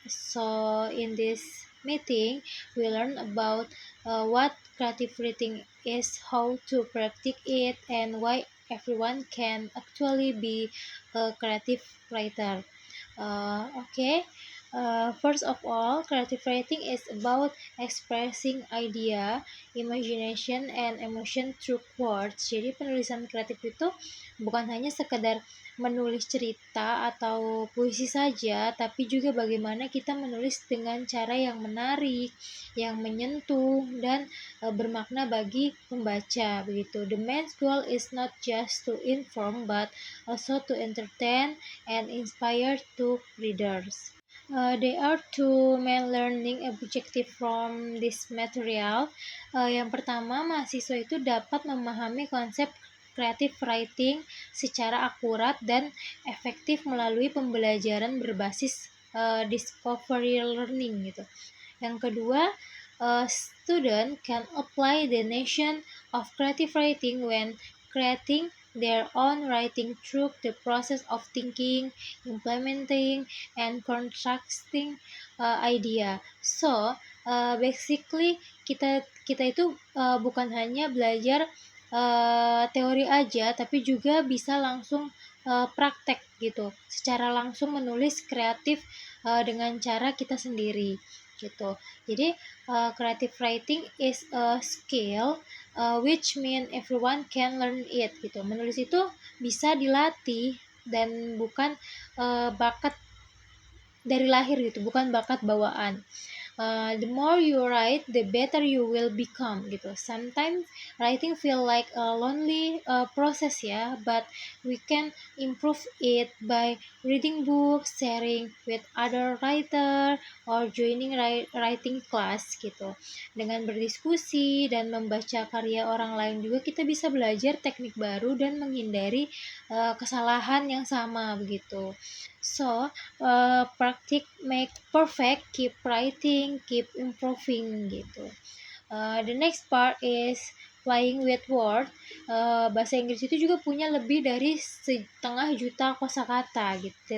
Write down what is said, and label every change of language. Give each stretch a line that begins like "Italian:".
English: So in this meeting, we learn about what creative writing is, how to practice it, and why everyone can actually be a creative writer. Okay. First of all, creative writing is about expressing idea, imagination, and emotion through words.
Indonesian: Jadi penulisan kreatif itu bukan hanya sekedar menulis cerita atau puisi saja, tapi juga bagaimana kita menulis dengan cara yang menarik, yang menyentuh, dan bermakna bagi pembaca. Begitu.
English: The main goal is not just to inform, but also to entertain and inspire to readers. There are two main learning objective from this material.
Indonesian: Yang pertama, mahasiswa itu dapat memahami konsep creative writing secara akurat dan efektif melalui pembelajaran berbasis discovery learning gitu. Yang kedua,
English: student can apply the notion of creative writing when creating their own writing through the process of thinking, implementing, and constructing idea. So, basically
Indonesian: kita itu bukan hanya belajar teori aja, tapi juga bisa langsung praktek gitu, secara langsung menulis kreatif dengan cara kita sendiri gitu. Jadi
English: creative writing is a skill which mean everyone can learn it
Indonesian: gitu. Menulis itu bisa dilatih dan bukan bakat dari lahir gitu, bukan bakat bawaan.
English: The more you write, the better you will become
Indonesian: gitu.
English: Sometimes writing feel like a lonely process ya, but we can improve it by reading books, sharing with other writer, or joining writing class
Indonesian: gitu. Dengan berdiskusi dan membaca karya orang lain juga kita bisa belajar teknik baru dan menghindari kesalahan yang sama begitu.
English: So, practice make perfect, keep writing, keep improving
Indonesian: gitu.
English: The next part is playing with word.
Indonesian: Bahasa Inggris itu juga punya lebih dari 1,5 juta kosakata gitu.